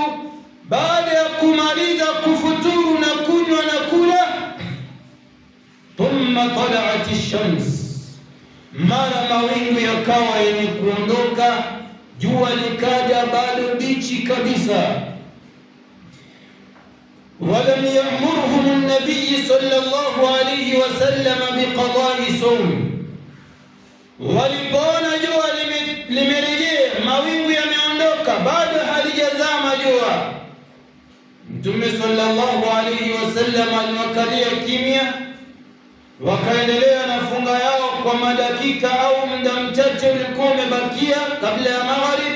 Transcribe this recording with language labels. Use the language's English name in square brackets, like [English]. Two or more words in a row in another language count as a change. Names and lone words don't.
[Swahili] Baada ya kumaliza kufuturu na kunywa na kula, [Arabic] ثم طلعت الشمس, [Swahili] mara mawingu yakawa yenye kuondoka, jua likaja bado bichi kabisa. [Arabic] ولم يأمرهم النبي صلى الله عليه وسلم بقضاء صوم, [Swahili] walipoona jua limerejea, mawingu yameondoka, bado halijazama jua, Mtume [Arabic] صلى الله عليه وسلم [Swahili] aliwakalia kimya, wakaendelea na funga yao kwa madakika au muda mchache ulikuwa umebakia kabla ya maghrib.